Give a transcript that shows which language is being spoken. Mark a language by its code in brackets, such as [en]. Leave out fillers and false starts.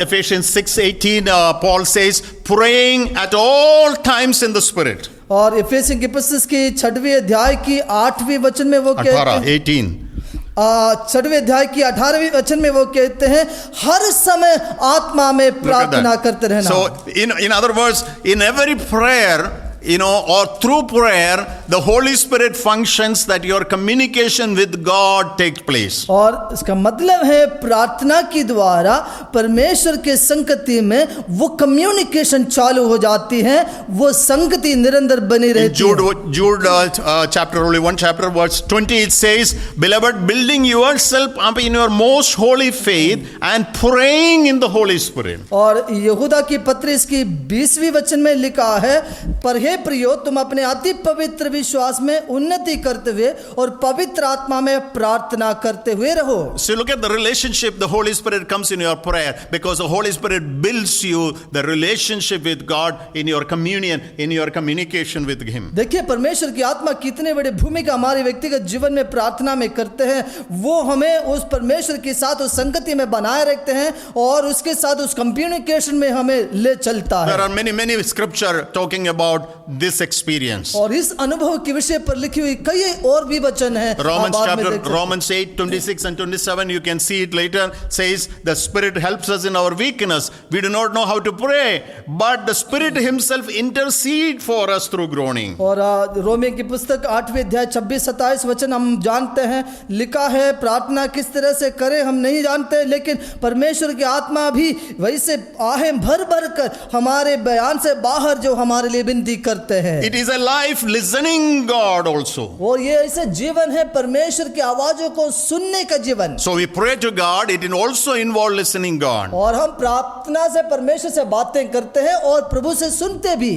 [en] Ephesians 6:18 Paul says praying at all times in the Spirit. [hi] और इफिसियों की पुस्तक की 6वें अध्याय की 8वें वचन में वो कहते हैं, 6वें अध्याय की 18वें वचन में वो कहते हैं, हर समय आत्मा में प्रार्थना करते रहना। [en] So in other words, in every prayer, or through prayer, the Holy Spirit functions that your communication with God takes place. [hi] और इसका मतलब है प्रार्थना के द्वारा परमेश्वर के संगति में वो कम्युनिकेशन चालू हो जाती है, वो संगति निरंतर बनी रहती है। [en] Jude chapter, only one chapter, verse 20, it says, Beloved, building yourself up in your most holy faith and praying in the Holy Spirit. [hi] और यहूदा की पत्री इसकी 20वीं वचन में लिखा है, पर हे प्रियो, तुम अपने अति पवित्र विश्वास में उन्नति करते हुए और पवित्र आत्मा में प्रार्थना करते हुए रहो। [en] So look at the relationship. The Holy Spirit comes in your prayer because the Holy Spirit builds you the relationship with God in your communion, in your communication with Him. [hi] देखिए परमेश्वर की आत्मा कितने बड़े भूमिका हमारे व्यक्तिगत जीवन में प्रार्थना में करते हैं। वो हमें उस परमेश्वर के साथ उस संगति में बनाए रखते हैं और उसके साथ उस कम्युनिकेशन में हमें ले चलता है। [en] There are many scripture talking about this experience. [hi] और इस अनुभव के विषय पर लिखी हुई कई और भी वचन हैं। [en] Romans 8:26 and 27, you can see it later, says the Spirit helps us in our weakness. We do not know how to pray, but the Spirit Himself intercede for us through groaning. [hi] और Romeo की पुस्तक 8वें अध्याय 26-27 वचन हम जानते हैं, लिखा है प्रार्थना किस तरह से करें हम नहीं जानते, लेकिन परमेश्वर की आत्मा भी वैसे आहें भर भर कर हमारे बयान से बाहर जो हमारे लिए विनती करते हैं। [en] It is a life listening God also. [hi] और ये ऐसे जीवन है परमेश्वर की आवाजों को सुनने का जीवन। [en] So we pray to God, it also involves listening God. [hi] और हम प्रार्थना से परमेश्वर से बातें करते हैं और प्रभु से सुनते भी।